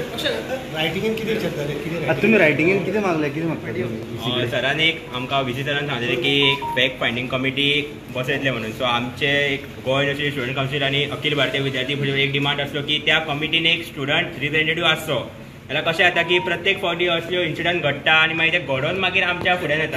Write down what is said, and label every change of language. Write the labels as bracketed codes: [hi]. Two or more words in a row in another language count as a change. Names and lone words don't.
[kok] रायटिंगेन किती विचारताले? तुम्ही रायटिंगेन किती मागले? किती मागता? सरान एक आमकां व्हीसी सरान सांगलेलें की एक [en] fact finding committee [kok] बसयतले म्हणून. सो आमचे एक गोवा युनिव्हर्सिटी स्टुडंट कावन्सील आनी अखिल भारतीय विद्यार्थी परिषद एक डिमांड आसलो की त्या कमिटीन एक [en] student representative [kok] आसचो. जाल्यार कशें जाता की प्रत्येक फावटी असल्यो इन्सिडंट घडटा आनी मागीर ते घडोवन मागीर आमच्या फुड्यान येता.